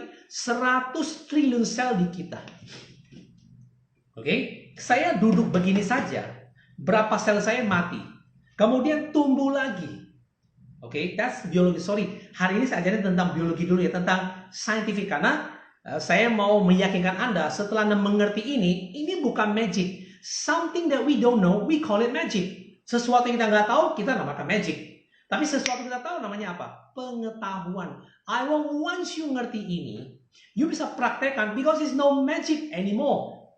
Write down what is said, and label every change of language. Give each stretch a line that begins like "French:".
Indonesian: 100 triliun sel di kita. Oke, saya duduk begini saja. Berapa sel saya mati? Kemudian tumbuh lagi. Oke, that's biologi. Sorry, hari ini saya ajarin tentang biologi dulu ya, tentang scientific. Karena saya mau meyakinkan Anda setelah Anda mengerti ini bukan magic.
English: Something that we don't know, we call it magic.
Indonesian: Sesuatu yang kita nggak tahu, kita namakan magic. Tapi sesuatu yang kita tahu namanya apa? Pengetahuan.
English: I want you
Indonesian: ngerti ini,
English: you
Indonesian: bisa praktekkan
English: because it's no magic anymore.